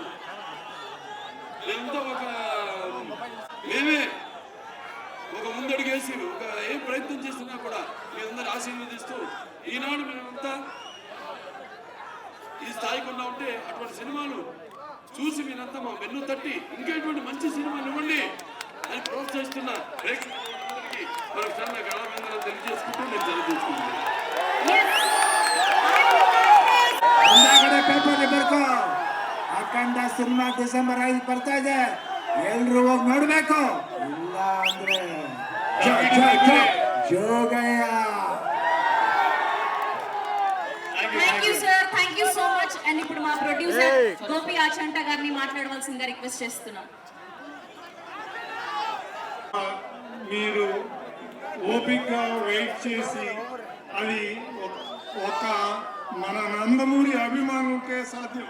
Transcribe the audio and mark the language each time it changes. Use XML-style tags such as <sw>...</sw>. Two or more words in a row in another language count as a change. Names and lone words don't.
<te>మేమంతా మేమే ఒక ముందడుగేసి ఏం ప్రయత్నం చేస్తున్నా కూడా మీ అందరు ఆశీర్వదిస్తూ ఈనాడు మేమంతా ఈ స్థాయికి ఉన్నా ఉంటే అటువంటి సినిమాలు చూసి మీరంతా మా వెన్ను తట్టి ఇంకా ఇటువంటి మంచి సినిమాలు ఇవ్వండి అని ప్రోత్సహిస్తున్న ప్రేక్షకులందరికీ మనం చిన్న గణాభిందనలు తెలియజేసుకుంటూ నేను తెలియజేసుకుంటున్నాను.</te> <kn>ಅಖಂಡ ಸಿನಿಮಾ ಡಿಸೆಂಬರ್ 5 ಬರ್ತಾ ಇದೆ, ಎಲ್ರು ಹೋಗಿ ನೋಡ್ಬೇಕು. ಇಲ್ಲ ಅಂದ್ರೆ ಜೋಗಯ್ಯ.</kn> <en>Thank you sir, thank you so much.</en> <te>అండ్ ఇప్పుడు మా ప్రొడ్యూసర్ గోపి ఆచంట గారిని మాట్లాడవలసిందిగా రిక్వెస్ట్ చేస్తున్నాం. మీరు ఓపికగా వెయిట్ చేసి అది ఒక మన నందమూరి అభిమానులకే సాధ్యం.</te>